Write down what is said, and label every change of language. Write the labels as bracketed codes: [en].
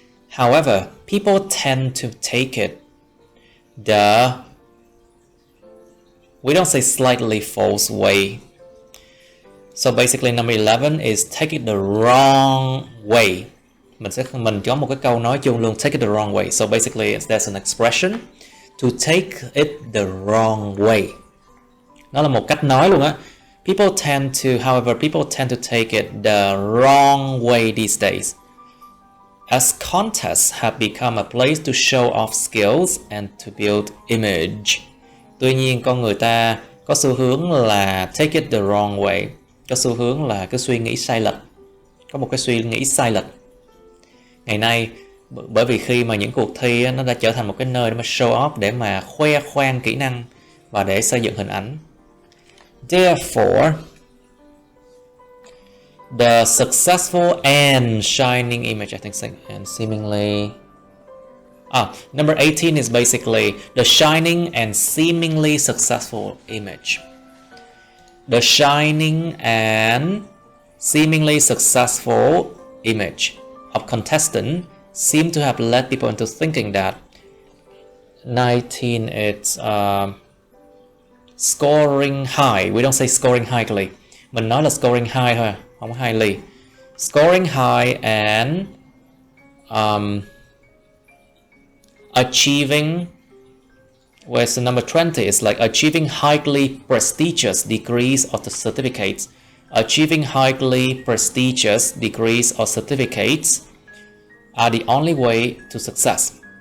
[en] However, people tend to take it we don't say slightly false way. So basically number 11 is take it the wrong way. [vi] Mình có một cái câu nói chung luôn, [en] take it the wrong way. So basically there's an expression to take it the wrong way. [vi] Nó là một cách nói luôn á. [en] However, people tend to take it the wrong way these days, as contests have become a place to show off skills and to build image. [vi] Tuy nhiên con người ta có xu hướng là [en] take it the wrong way, [vi] có xu hướng là cái suy nghĩ sai lệch, có một cái suy nghĩ sai lệch. Ngày nay Bởi vì khi mà những cuộc thi nó đã trở thành một cái nơi để mà show off, để mà khoe khoang kỹ năng và để xây dựng hình ảnh. [en] Therefore, the successful and shining image, I think, and seemingly... number 18 is basically the shining and seemingly successful image. The shining and seemingly successful image of contestant seem to have led people into thinking that 19 it's scoring high. We don't say scoring highly. [vi] Mình nói là [en] scoring high [vi] thôi, không highly. [en] Scoring high and achieving, whereas the number 20 is like achieving highly prestigious degrees or the certificates. Achieving highly prestigious degrees or certificates are the only way to success.